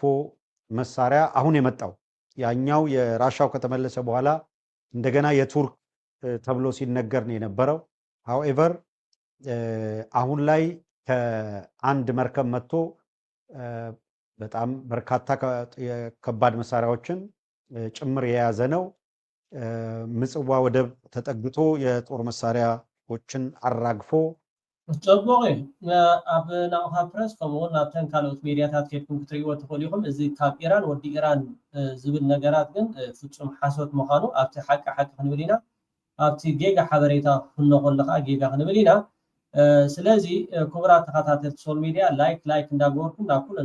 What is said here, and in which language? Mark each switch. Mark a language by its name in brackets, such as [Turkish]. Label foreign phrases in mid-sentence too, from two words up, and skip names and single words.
[Amharic] መሳሪያ አሁን የመጣው ያኛው የራሻው ከተመለሰ በኋላ እንደገና የቱርክ ተብሎ ሲነገር ነው የነበረው። however አሁን ላይ ከአንድ መርከብ መጥቶ በጣም በርካታ ከባድ መሳሪያዎችን ጭምር የያዘ ነው። ምጽዋ ወደብ ተጠግቶ የጦር መሳሪያዎችን አራግፎ [Tigrinya] ጽቡቅ ኣብ ናቕሓ ፕረስ ከምኡውን ናብተን ካልኦት ሚድያታት ከድኩም ክትሪእዎ ትኽእሉ ኢኹም። እዚ ካብ ኢራን ወዲ ኢራን ዝብል ነገራት ግን ፍጹም ሓሶት ምዃኑ ኣብቲ ሓቂ ክንብል ኢና። ኣብቲ ጌጋ ሓበሬታ ክነኾሎ ከዓ ጌጋ ክንብል ኢና። ስለዚ ክቡራት ተኸታተልቲ [English] social media [Tigrinya] ላይክ እንዳገበርኩም ናብ ኩለን